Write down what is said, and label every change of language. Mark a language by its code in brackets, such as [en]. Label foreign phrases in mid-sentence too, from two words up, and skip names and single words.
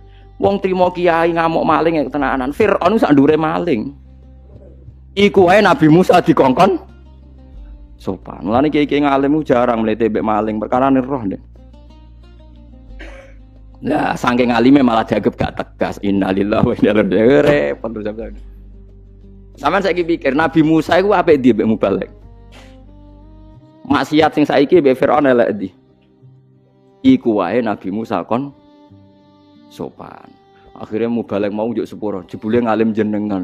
[jv] Wong trimo kiai ngamuk maling tenanan. Firaun sak ndure maling. Iku wae Nabi Musa dikongkon sopan. Mulane kiai-kiai ngalim jarang mlete mbek maling perkara roh ndek. Lah saking alime malah dianggap gak tegas. [ar] إنا لله وإنا إليه راجعون. [jv] Repot terus sampeyan. Sampeyan saiki pikir Nabi Musa iku apik ndi mbek mubalek. Maksiat sing saiki mbek Firaun elek ndi? Iku wae Nabi Musa kon sopan. Akhirnya mubalek mau njuk sepuro, jebule ngalim jenengan.